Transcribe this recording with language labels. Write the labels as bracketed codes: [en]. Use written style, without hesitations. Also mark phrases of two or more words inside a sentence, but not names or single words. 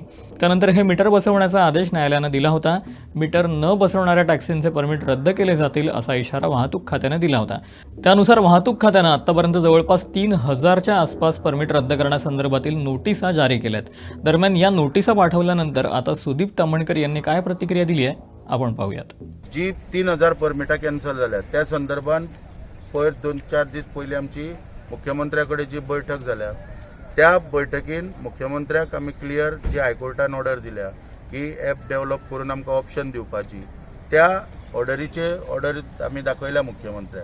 [mr] त्यानंतर हे मीटर बसवण्याचा आदेश न्यायालयानं दिला होता. मीटर न बसवणाऱ्या टॅक्सींचे परमिट रद्द केले जातील असा इशारा वाहतूक खात्यानं दिला होता. त्यानुसार वाहतूक खात्यानं आतापर्यंत जवळपास 3,000च्या आसपास परमिट रद्द करण्यासंदर्भातील नोटिसा जारी केल्यात. दरम्यान या नोटिसा पाठवल्यानंतर आता सुदीप तामणकर यांनी काय प्रतिक्रिया दिली आहे आपण पाहूयात. [kok] जी 3,000 परमिटां कॅन्सल जाल्या त्या संदर्भात पयर 2-4 दीस पयलीं आमची मुख्यमंत्र्याकडे जी बैठक जाल्या त्या बैठकीन मुख्यमंत्र्याक आमी क्लियर जी हायकोर्टान ऑर्डर दिल्या की [en] app develop [kok] करून आमकां ऑप्शन दिवपाची, त्या ऑर्डर आमी दाखयल्या मुख्यमंत्र्याक.